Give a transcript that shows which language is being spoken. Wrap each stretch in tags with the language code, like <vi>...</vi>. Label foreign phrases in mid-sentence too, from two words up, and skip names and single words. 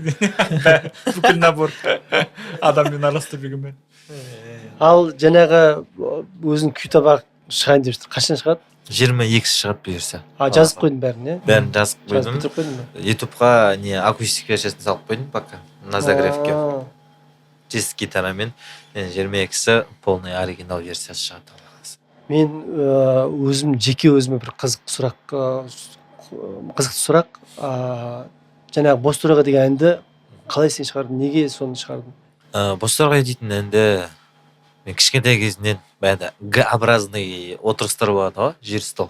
<kk>Бүкіл набор адаммен араластырып жүрген бәрі. Ал жаңағы өзің күй табақ шығайын деп жатыр. Қашан шығады? 22 шығады бұйырса. Жазып қойдың бәрін, иә? Бәрін жазып Жазып қойдым. бітіріп қойдың ба? ютубқа не акустик версиясын салып қойдым пока.</kk> <ru>На загревке.</ru> <kk>Чист гитарамен 22-сі полный оригинал версиясы шығады. Мен өзім жеке өзіме бір қызықты сұрақ. Жаңағы Бос торғай деген әнді қалай сен шығардың? Неге соны шығардың? Бос торғай дейтін әнді мен кішкентай кезінен баяғыда Г-образный отырыстар болады ғой, жер стол.</kk>